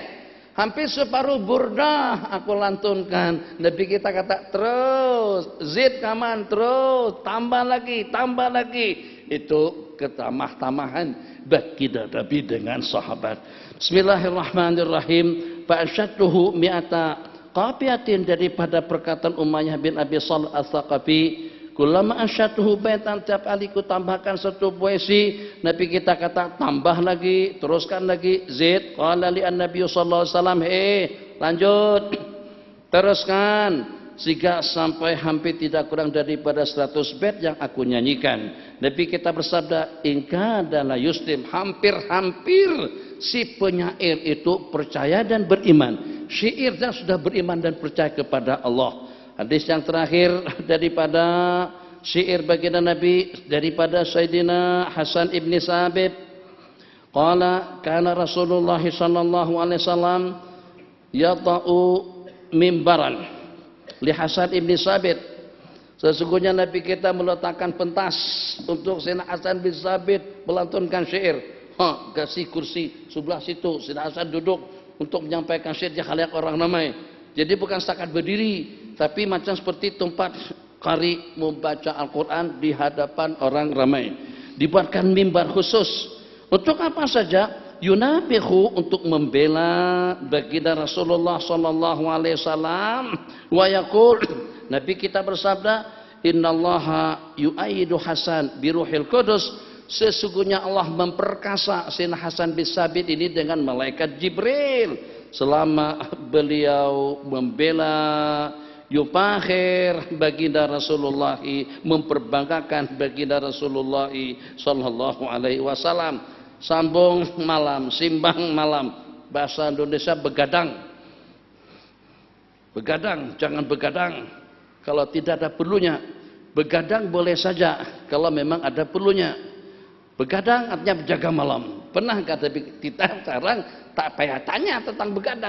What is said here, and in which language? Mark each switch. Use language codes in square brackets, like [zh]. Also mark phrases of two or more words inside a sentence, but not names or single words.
[ms] Hampir separuh burdah aku lantunkan. Nabi kita kata terus, [ar] زد كمان [ms] terus, tambah lagi. Itu ketamah-tamahan baginda Nabi dengan sahabat. [ar] بسم الله الرحمن الرحيم. فأنشدته مئة قافية, [ms] daripada perkataan Umayyah bin Abi Shalih As-Tsaqafi. [ar] كلما أنشدته بيتا, [ms] tiap kali ku tambahkan satu puisi, Nabi kita kata tambah lagi, teruskan lagi, zid. [ar] قال لي النبي صلى الله عليه وسلم, [ms] lanjut, teruskan, sehingga sampai hampir tidak kurang daripada 100 bait yang aku nyanyikan. Nabi kita bersabda, ingka adalah yuslim, hampir-hampir si penyair itu percaya dan beriman. Syairnya sudah beriman dan percaya kepada Allah. Hadis yang terakhir daripada syair baginda Nabi daripada Sayyidina Hasan ibn Sabit. [ar] قال كان رسول الله صلى الله عليه وسلم يضع منبرا لحسان بن ثابت. [ms] Sesungguhnya Nabi kita meletakkan pentas untuk Sayyidina Hasan bin Sabit melantunkan syair. Kasih kursi sebelah situ, Sayyidina Hasan duduk untuk menyampaikan syair di khalayak orang ramai. Jadi bukan setakat berdiri, tapi macam seperti tempat qari membaca Al-Quran di hadapan orang ramai. Dibuatkan mimbar khusus. Untuk apa saja? Yunabihu, untuk membela baginda Rasulullah [ar] صلى الله عليه وسلم. ويقول, [ms] Nabi kita bersabda, [ar] إن الله يؤيد حسان بروح القدس. [ms] Sesungguhnya Allah memperkasa Sayyidina Hasan bin Sabit ini dengan malaikat Jibril. Selama beliau membela yupakhir baginda Rasulullah, memperbanggakan baginda Rasulullah [ar] صلى الله عليه وسلم. [ms] Sambung malam, simbang malam, bahasa Indonesia begadang. [id] Begadang, jangan begadang kalau tidak ada perlunya. Begadang boleh saja kalau memang ada perlunya. [ms] Begadang artinya berjaga malam. Pernah kata kita sekarang tak payah tanya tentang begadang.